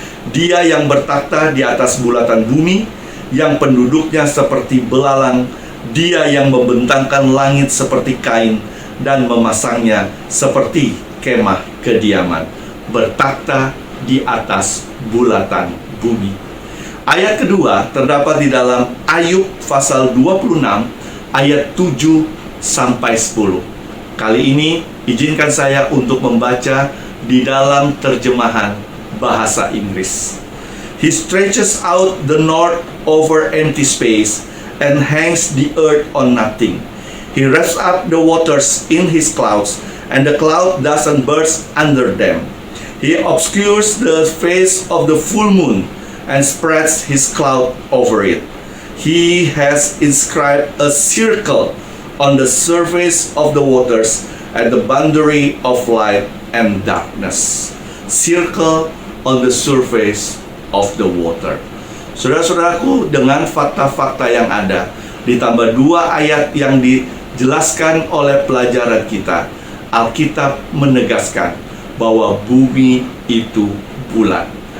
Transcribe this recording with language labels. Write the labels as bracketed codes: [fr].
[id] Dia yang bertakhta di atas bulatan bumi, yang penduduknya seperti belalang, dia yang membentangkan langit seperti kain dan memasangnya seperti kemah kediaman, bertakhta di atas bulatan bumi. Ayat kedua terdapat di dalam Ayub pasal 26 ayat 7 sampai 10. Kali ini izinkan saya untuk membaca di dalam terjemahan bahasa Inggris. [en] He stretches out the north over empty space and hangs the earth on nothing. He wraps up the waters in his clouds, and the cloud doesn't burst under them. He obscures the face of the full moon and spreads his cloud over it. He has inscribed a circle on the surface of the waters at the boundary of light and darkness. Circle on the surface of the water. [id] Saudara-saudaraku, dengan fakta-fakta yang ada, ditambah 2 ayat yang dijelaskan oleh pelajaran kita, Alkitab menegaskan bahwa bumi itu bulat.